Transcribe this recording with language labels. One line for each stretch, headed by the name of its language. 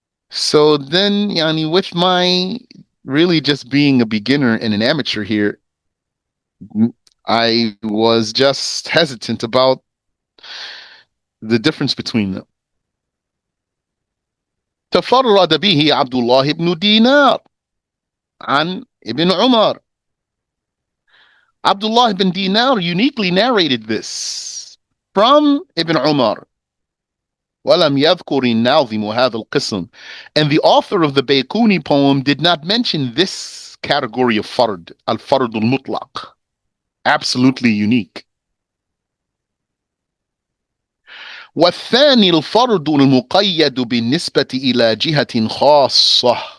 English: So then, Yani, with my really just being a beginner and an amateur here, I was just hesitant about the difference between them.
Arabic: تفرد به عبد الله بن دينار عن ابن عمر.
English: Abdullah ibn Dinar uniquely narrated this from Ibn Umar.
Arabic: ولم يذكر الناظم هذا القسم.
English: And the author of the Baykuni poem did not mention this category of fard, al-fard al-mutlaq. Absolutely unique.
Arabic: والثاني الفرد المقيد بالنسبة إلى جهة خاصة.